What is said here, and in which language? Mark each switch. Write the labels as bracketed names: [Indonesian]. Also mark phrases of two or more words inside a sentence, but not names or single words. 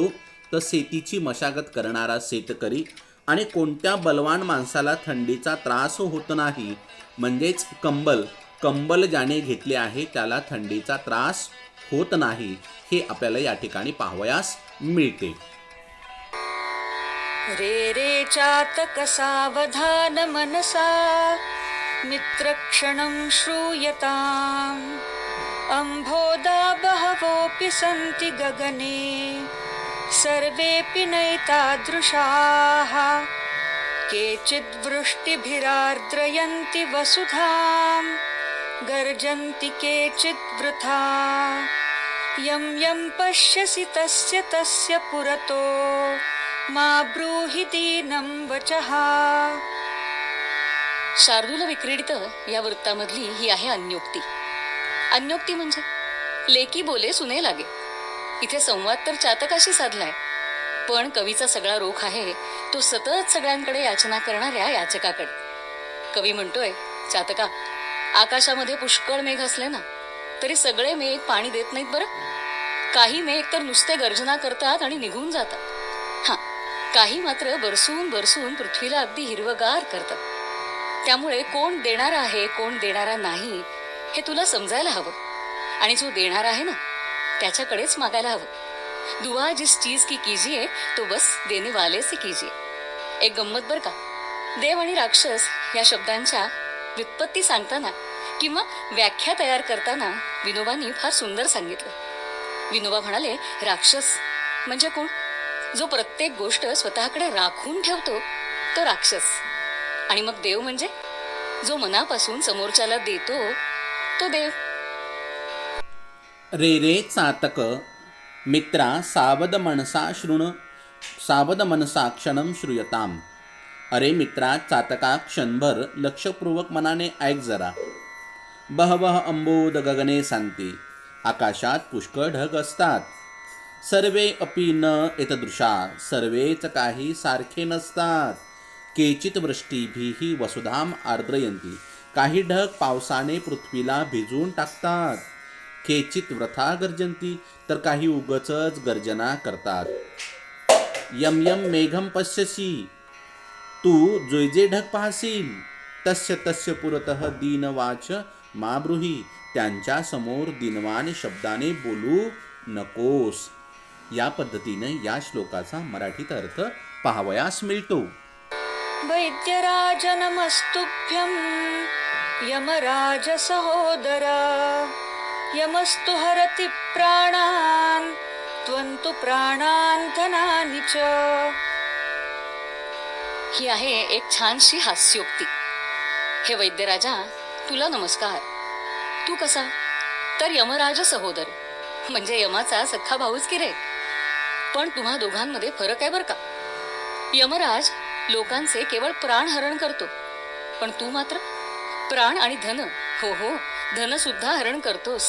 [Marathi] तर शेतीची मशागत करणारा शेतकरी. आणि कोणत्या बलवान माणसाला थंडीचा त्रास होत नाही? म्हणजेच कंबल ज्याने घेतले आहे त्याला थंडीचा त्रास होत नाही, हे आपल्याला या ठिकाणी पाहावयास मिळते. [Sanskrit] रे रे चातक सावधान मनसा मित्रक्षणं श्रूयताम्. अंभोदा बहवोऽपि सन्ति गगने सर्वेऽपि नैतादृशाः. केचिद्वृष्टिभिरार्द्रयन्ति वसुधां गर्जन्ति केचिद्वृथा. यं यं पश्यसि तस्य तस्य पुरतो मा ब्रूहि दीनं वचः. [Marathi] शार्दूल विक्रीडित या वृत्तामधली ही आहे अन्योक्ती. अन्योक्ती म्हणजे लेकी बोले सुने लागे. इथे संवाद तर चातकाशी साधलाय, पण कवीचा सगळा रोख आहे तो सतत सगळ्यांकडे याचना करणाऱ्या याचकाकडे. कवी म्हणतोय, चातका, आकाशामध्ये पुष्कळ मेघ असले ना तरी सगळे मेघ पाणी देत नाहीत बरं. काही मेघ तर नुसते गर्जना करतात आणि निघून जातात. हा, काही मात्र बरसून बरसून पृथ्वीला अगदी हिरवगार करतात. त्यामुळे कोण देणारा आहे, कोण देणारा नाही हे तुला समजायला हवं. आणि जो देणार आहे ना त्याच्याकडेच मागायला हवं. [Hindi] दुआ जिस चीज की कीजिए तो बस देने वाले से कीजिए. [Marathi] एक गंमत बर का, देव आणि राक्षस या शब्दांच्या व्युत्पत्ती सांगताना किंवा व्याख्या तयार करताना विनोबांनी फार सुंदर सांगितलं. विनोबा म्हणाले, राक्षस म्हणजे कोण? जो प्रत्येक गोष्ट स्वतःकडे राखून ठेवतो तो राक्षस. आणि मग देव म्हणजे जो मनापासून समोरच्याला देतो तो देव. [Sanskrit] रे रे चातक मित्रा सावध मनसा क्षणम श्रूयताम. [Marathi] अरे मित्रा चातका, क्षणभर लक्षपूर्वक मनाने ऐक जरा. [Sanskrit] बहवह अंबोद गगने सांती. [Marathi] आकाशात पुष्कळ ढग असतात. [Sanskrit] सर्वे अपि न एतदृशा, [Marathi] सर्वेच काही सारखे नसतात. [Sanskrit] केचित वृष्टीभिः वसुधाम आर्द्रयन्ती, [Marathi] काही ढग पावसाने पृथ्वीला भिजवून टाकतात. [Sanskrit] केचित वृथा गर्जन्ती, [Marathi] तर काही उगचच गर्जना करतात. [Sanskrit] यम यम मेघम पश्यसी, [Marathi] तू जे जे ढग पाहशील, [Sanskrit] तस्य तस्य पुरतः दीनवाच मा ब्रूही, [Marathi] त्यांच्या समोर दिनवान शब्दाने बोलू नकोस. या पद्धतीने या श्लोकाचा मराठीत अर्थ पाहावयास मिळतो. [Sanskrit] वैद्यराज नमस्तुभ्यं यमराज सहोदर, यमस्तु हरति प्राणान् त्वन्तु प्राणान् धनानि च. [Marathi] ही आहे एक छानशी हास्योक्ती. हे वैद्यराजा, तुला नमस्कार. तू कसा? तर [Sanskrit] यमराज सहोदर, [Marathi] म्हणजे यमाचा सख्खा भाऊच की रे. पण तुम्हा दोघांमध्ये फरक आहे बर का. यमराज लोकांचे केवळ प्राण हरण करतो, पण तू मात्र प्राण आणि धन, हो हो, धन सुद्धा हरण करतोस.